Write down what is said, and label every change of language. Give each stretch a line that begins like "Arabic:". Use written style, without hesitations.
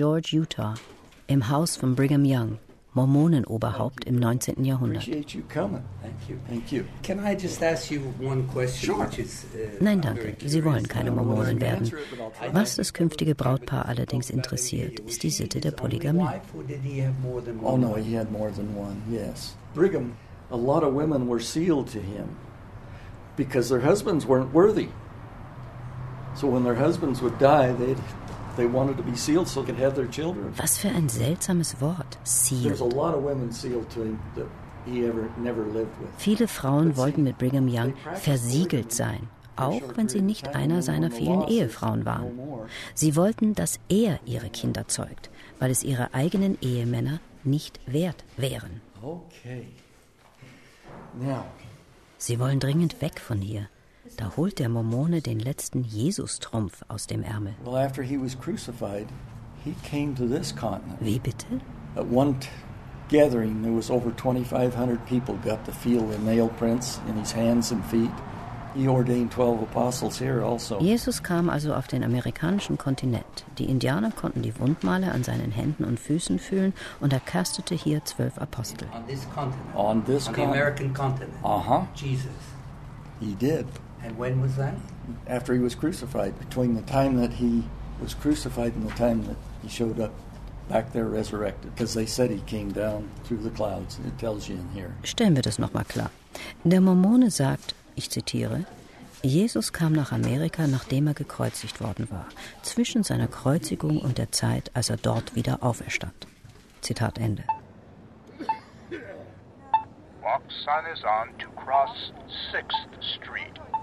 German: George, Utah, im Haus von Brigham Young, Mormonenoberhaupt im 19. Jahrhundert.
English: Appreciate you coming. Thank you. Can I just ask you one question? Sure.
German: Nein, danke. Sie wollen keine Mormonen werden. Was das künftige Brautpaar allerdings interessiert, ist die Sitte der Polygamie.
English: Oh no, he had more than one. Yes. Brigham, a lot of women were sealed to him because their husbands weren't worthy. So when their husbands would die, they wanted to be sealed so they could have their children.
German: Was für ein seltsames Wort, sealed.
English: There's a lot of women sealed to him that he ever never lived with.
German: Viele Frauen wollten mit Brigham Young versiegelt sein, auch wenn sie nicht einer seiner vielen Ehefrauen waren. Sie wollten, dass er ihre Kinder zeugt, weil es ihre eigenen Ehemänner nicht wert wären. Okay. Now. Sie wollen dringend weg von hier. Da holt der Mormone den letzten Jesus-Trumpf aus dem Ärmel.
English: Well, after he was crucified, he came to this continent.
German: Wie bitte?
English: At one gathering, there was over 2,500 people got to feel the nail prints in his hands and feet. He ordained 12 apostles here also.
German: Jesus kam also auf den amerikanischen Kontinent. Die Indianer konnten die Wundmale an seinen Händen und Füßen fühlen und er kastete hier 12 Apostel.
English: On this continent. On this continent. On the American continent. Uh-huh. Jesus. He did. And when was that? After he was crucified, between the time that he was crucified and the time that he showed up back there resurrected, because they said he came down through the clouds. It tells you in here.
German: Stellen wir das noch mal klar. Der Mormone sagt, ich zitiere, Jesus kam nach Amerika, nachdem er gekreuzigt worden war, zwischen seiner Kreuzigung und der Zeit, als er dort wieder auferstand. Zitat Ende.
English: Walk sun is on to cross 6th Street.